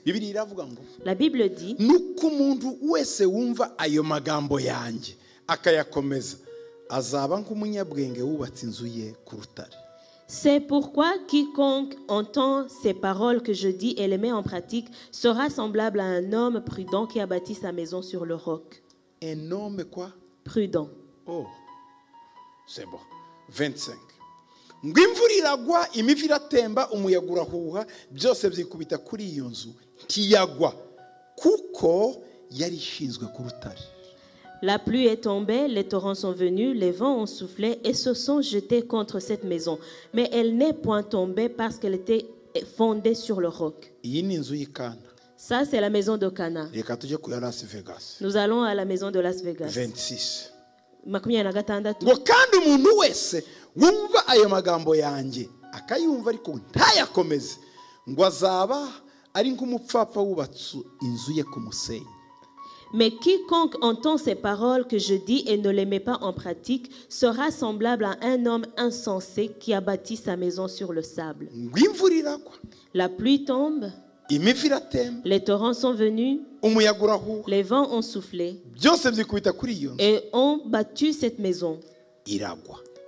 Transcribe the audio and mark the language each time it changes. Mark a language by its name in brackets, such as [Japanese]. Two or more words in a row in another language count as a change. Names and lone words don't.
[French] La Bible dit, c'est pourquoi quiconque entend ces paroles que je dis et les met en pratique sera semblable à un homme prudent qui a bâti sa maison sur le roc. Un homme quoi? Prudent. Oh, c'est bon. 25. [Kinyarwanda] Ngwimvura iragwa, imivu iratemba, umuyaga urahuha, byose byikubita kuri iyo nzu ntiyagwa kuko yari ishinzwe ku rutare. [French] La pluie est tombée, les torrents sont venus, les vents ont soufflé et se sont jetés contre cette maison. Mais elle n'est point tombée parce qu'elle était fondée sur le roc. Ça, c'est la maison de Cana. Nous allons à la maison de Las Vegas. 26. [Kinyarwanda] Kandi umuntu wese wumva ayo magambo yanjye akayumva ariko ntayakomeze ngo azaba ari nk'umupfapfa wubatse inzu ye ku musenyi. [French] Mais quiconque entend ces paroles que je dis et ne les met pas en pratique sera semblable à un homme insensé qui a bâti sa maison sur le sable. La pluie tombe, les torrents sont venus, les vents ont soufflé et ont battu cette maison.